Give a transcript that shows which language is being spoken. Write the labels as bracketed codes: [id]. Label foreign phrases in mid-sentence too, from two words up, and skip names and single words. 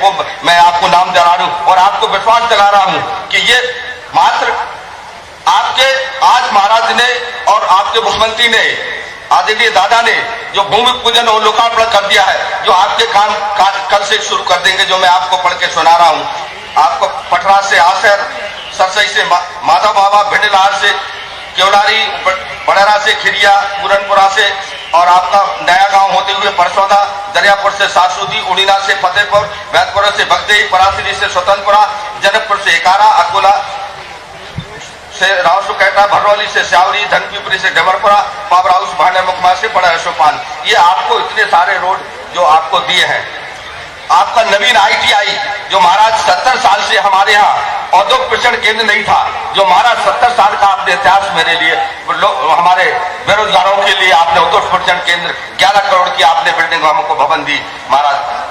[hi] वो मैं आपको नाम दिला रहा हूं और आपको विश्वास दिला रहा हूं कि ये मात्र आपके आज महाराज ने और आपके मुख्यमंत्री ने, आदरणीय दादा ने जो भूमि पूजन और लोकार्पण कर दिया है, जो आपके काम कल से शुरू कर देंगे, जो मैं आपको पढ़ के सुना रहा हूं। आपको पटरा से आसर, सरसई से माधव बाबा, भिंडलार से केवलारी, बड़ेरा से खिरिया, पूरनपुरा से और आपका नया गांव होते हुए परसौदा, दरियापुर से सासुदी, उड़ीना से फतेहपुर, बैतपुर से बगदेई, परासी से स्वतंत्रपुरा, जनकपुर से एकारा, अकोला से राव सुकेटा, भरौली से श्यावरी, धनपीपरी से डबरपुरा, पावर हाउस भांडर मुकमा से बड़ा सोपान। ये आपको इतने सारे रोड जो आपको दिए हैं। आपका नवीन ITI जो महाराज 70 साल से हमारे यहाँ औद्योगिक प्रशिक्षण केंद्र नहीं था, जो महाराज 70 साल का आपने इतिहास मेरे लिए हमारे बेरोजगारों के लिए आपने औद्योगिक प्रशिक्षण केंद्र 11 करोड़ की आपने बिल्डिंग हमको भवन दी महाराज।